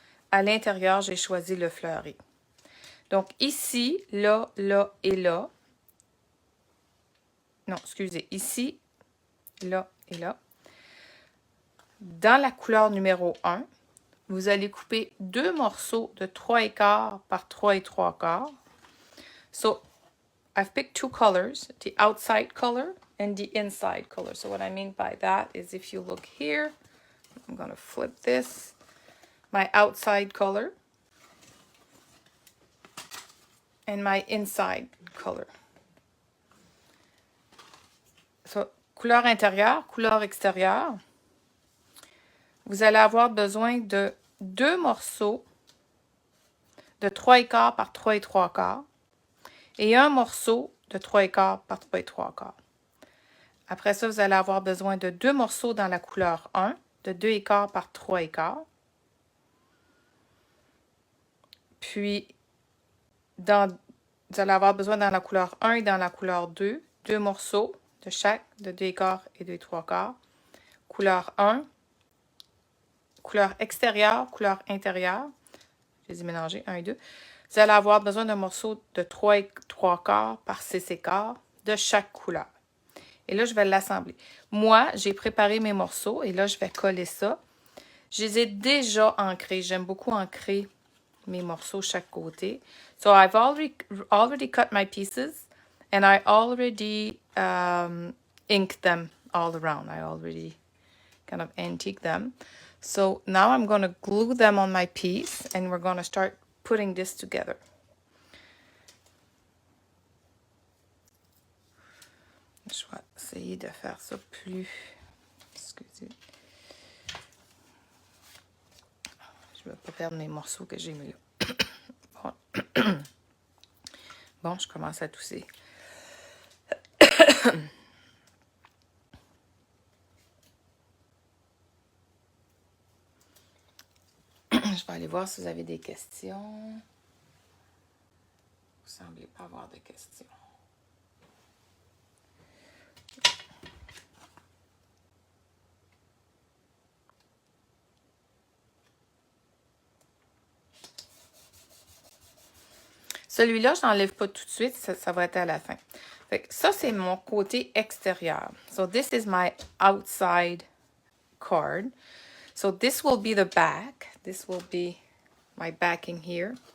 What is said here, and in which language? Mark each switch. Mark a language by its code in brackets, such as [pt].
[fr] À l'intérieur, j'ai choisi le fleuri. Donc ici, là, là et là. Non, excusez. Ici, là et là. Dans la couleur numéro 1, vous allez couper 2 morceaux de 3/4 par 3 3/4. [en] So, I've picked 2 colors, the outside color and the inside color. So what I mean by that is if you look here, I'm going to flip this, my outside color and my inside color. [fr] So, couleur intérieure, couleur extérieure. Vous allez avoir besoin de 2 morceaux de 3/4 par 3 3/4 et un morceau de 3/4 par 3 3/4. Après ça, vous allez avoir besoin de 2 morceaux dans la couleur 1, de 2/4 par 3/4. Puis, vous allez avoir besoin dans la couleur 1 et dans la couleur 2, 2 morceaux de chaque, de 2/4 et 2 3/4. Couleur 1, couleur extérieure, couleur intérieure. Je les ai mélangés, 1 et 2. Vous allez avoir besoin d'un morceau de 3 3/4 par 6/4 de chaque couleur. Et là, je vais l'assembler. Moi, j'ai préparé mes morceaux et là, je vais coller ça. Je les ai déjà ancrés. J'aime beaucoup ancrer mes morceaux chaque côté. [en] So, I've already cut my pieces and I already inked them all around. I already kind of antique them. So, now I'm going to glue them on my piece and we're going to start putting this together. [fr] Je vais essayer de faire ça plus... Excusez. Je ne vais pas perdre mes morceaux que j'ai mis là. Bon. Bon, je commence à tousser. Je vais aller voir si vous avez des questions. Vous ne semblez pas avoir de questions. Celui-là, je n'enlève pas tout de suite, ça va être à la fin. Fait que ça, c'est mon côté extérieur. [en] So this is my outside card. So this will be the back. This will be my backing here.